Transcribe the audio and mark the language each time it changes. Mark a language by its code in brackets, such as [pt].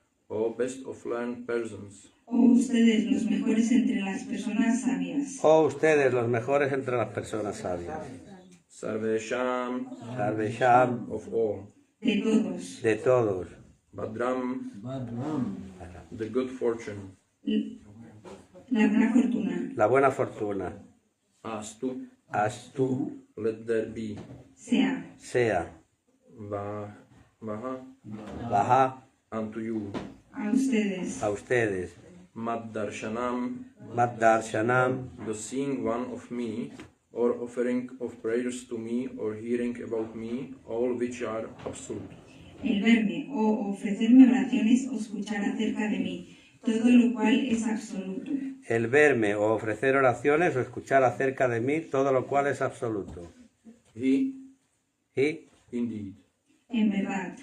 [en] O best of learned persons. [es] Oh, ustedes los mejores entre las personas sabias. Oh, ustedes, los mejores entre las personas sabias. [sa] Sarvesham, Sarvesham, [en] of all. [es] De todos. de todos. [sa] Badram, Badram, [en] the good fortune. [es] La buena fortuna. La buena fortuna. [sa] Astu, Astu, [en] let there be. [es] Sea. sea. [sa] Vaha, Baja, [en] unto you. [es] A ustedes. a ustedes. [sa] Maddarshanam, Maddarshanam, [en] the seeing one of me, or offering of prayers to me, or hearing about me, all which are absolute. [es] El verme o ofrecerme oraciones o escuchar acerca de mí, todo lo cual es absoluto. el verme o ofrecer oraciones o escuchar acerca de mí, todo lo cual es absoluto. [sa] He, Y, [en] indeed. [es] En verdad.